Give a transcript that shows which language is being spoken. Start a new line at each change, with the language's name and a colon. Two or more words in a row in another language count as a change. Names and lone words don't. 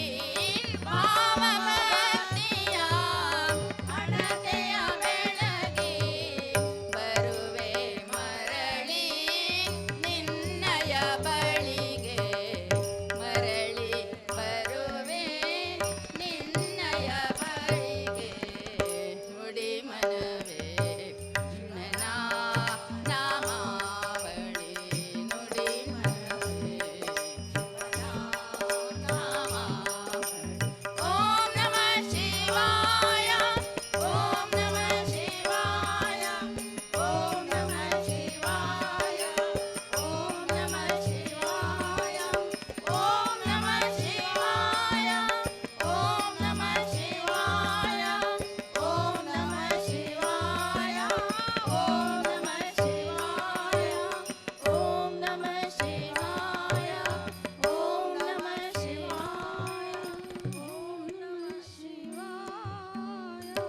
Kannada: ಭಾವಭಕ್ತಿಯ ಹಣತೆಯ ಬೆಳಗಿ ಬರುವೆ ಮರಳಿ ನಿನ್ನಯ ಬಳಿಗೆ ಮರಳಿ ಬರುವೆ ನಿನ್ನಯ ಬಳಿಗೆ ನುಡಿ ಮನವೇ ನನ್ನ ನಾಮಾವಳಿ ನುಡಿ ಮನವೇ
Sanskrit: ಓಂ ನಮಃ ಶಿವಾಯ ಓಂ ನಮಃ ಶಿವಾಯ ಓಂ ನಮಃ ಶಿವಾಯ ಓಂ ನಮಃ ಶಿವಾಯ ಓಂ ನಮಃ ಶಿವಾಯ ಓಂ ನಮಃ ಶಿವಾಯ ಓಂ ನಮಃ ಶಿವಾಯ ಓಂ ನಮಃ ಶಿವಾಯ ಓಂ ನಮಃ ಶಿವಾಯ ಓಂ ನಮಃ ಶಿವಾಯ ಓಂ ನಮಃ ಶಿವಾಯ